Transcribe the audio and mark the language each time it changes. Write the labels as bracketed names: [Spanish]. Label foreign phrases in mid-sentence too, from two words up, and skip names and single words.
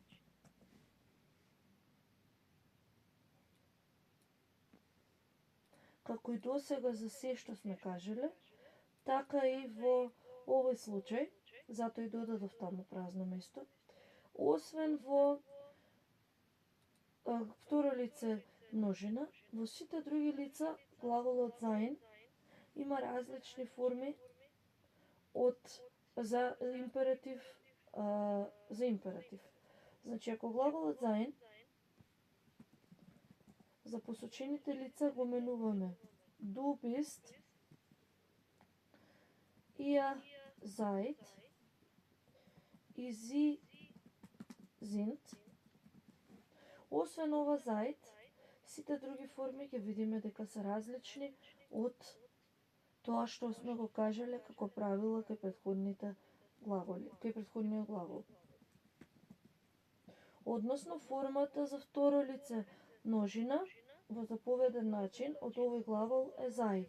[Macedonian] Како и досега за се што сме кажеле, така и во овој случај, затоа и додадов таму празно место, освен во второ лице множина, во сите други лица глаголот sein има различни форми за императив. Значи, ако глаголот sein за посочените лица го менуваме [German] du bist, ihr seid [Macedonian] и [German] sie sind. [Macedonian] Освен ова seid, сите други форми ќе видиме дека се различни од тоа што сме го кажале како правило кај претходниот глагол. Односно, формата за второ лице множина во заповеден начин од овој глагол е sei.